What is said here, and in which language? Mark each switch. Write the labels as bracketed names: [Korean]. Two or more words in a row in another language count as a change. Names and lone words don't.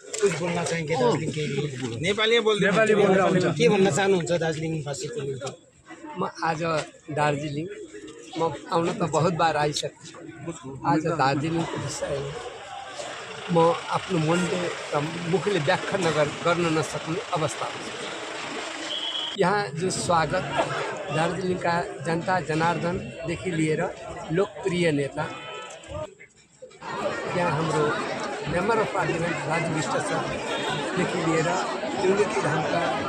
[Hindi] कुछ बोल्न चाहेंगे दार्जिलिङ के लिए नेपाली बोल रहा हूँ [Nepali] के भन्न चाहनुहुन्छ दार्जिलिङवासीको निम्ति म आज दार्जिलिङ आउन त [Hindi] बहुत बार [Nepali] आइसकेँ। आज दार्जिलिङको विषय म आफ्नो मनले र मुखले व्याख्या गर्न नसक्ने अवस्था छ। यहाँ जो स्वागत दार्जिलिङका जनता जनार्दनदेखि लिएर लोकप्रिय नेता यहाँ हाम्रो मेम्बर अफ पार्लिमेन्ट राजु विष्ट सरदेखि लिएर युनिटी धामका